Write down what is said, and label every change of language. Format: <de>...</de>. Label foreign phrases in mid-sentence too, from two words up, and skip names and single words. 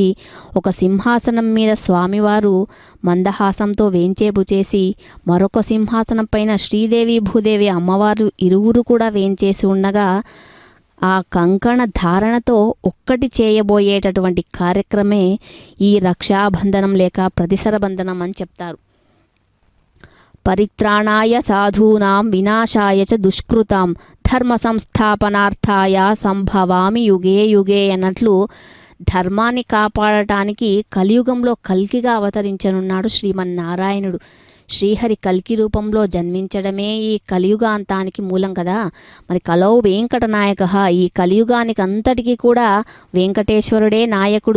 <te>ఒక సింహాసనం మీద స్వామివారు మందహాసంతో వేంచేపు చేసి మరొక సింహాసనం పైన శ్రీదేవి భూదేవి అమ్మవారు ఇరువురు కూడా వేంచేసి ఉండగా ఆ కంకణ ధారణతో ఒక్కటి చేయబోయేటటువంటి కార్యక్రమే ఈ రక్షాబంధనం లేక ప్రతిసర బంధనం అని చెప్తారు.</te> <sa>పరిత్రాణాయ సాధూనాం వినాశాయ చ దుష్కృతాం ధర్మ సంస్థాపనార్థాయ సంభవామి యుగే యుగే</sa> <te>అన్నట్లు ధర్మాన్ని కాపాడటానికి కలియుగంలో కల్కిగా అవతరించనున్నాడు శ్రీమన్నారాయణుడు. శ్రీహరి కల్కి రూపంలో జన్మించడమే ఈ కలియుగాంతానికి మూలం కదా. మరి</te> <sa>కలౌ వెంకటనాయక,</sa> <te>ఈ కలియుగానికి అంతటికీ కూడా వెంకటేశ్వరుడే నాయకుడు.</te>